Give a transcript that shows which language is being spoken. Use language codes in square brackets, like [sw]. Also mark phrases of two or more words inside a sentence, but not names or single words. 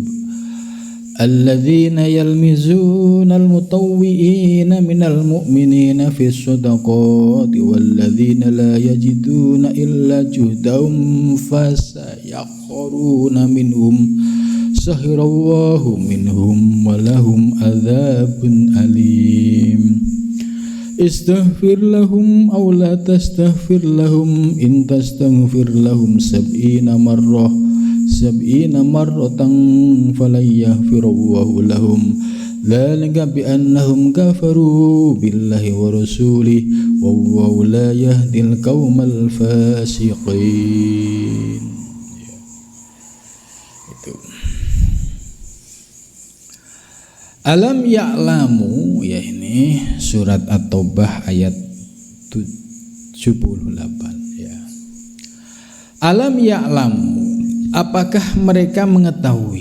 [ar] الذين يلمزون المطوعين من المؤمنين في الصدقات والذين لا يجدون إلا جهدهم فيسخرون منهم سخر الله منهم ولهم عذاب أليم. استغفر لهم أو لا تستغفر لهم إن تستغفر لهم سبعين مرة فلن يغفر الله لهم ذلك بأنهم كفروا بالله ورسوله والله لا يهدي القوم الفاسقين. [id] Itu [ar] ألم يعلموا, [id] ya ini surat At-Taubah ayat 78 ya. [ar] ألم يعلموا, [id] apakah mereka mengetahui?